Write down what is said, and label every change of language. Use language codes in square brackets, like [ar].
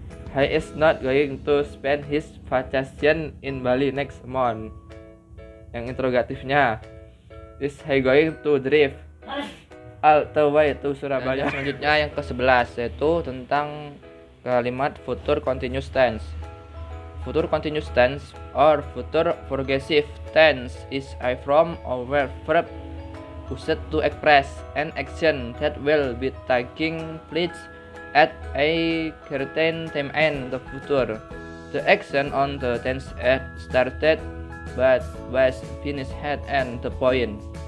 [en] He is not going to spend his vacation in Bali next month. [id] Yang interrogatifnya, [en] is he going to drive all the way to Surabaya? [id] Selanjutnya yang ke-11 yaitu tentang kalimat future continuous tense. [en] Future continuous tense or future progressive tense is a form of verb used to express an action that will be taking place at a certain time in the future. The action on the tense started but was finished at the point.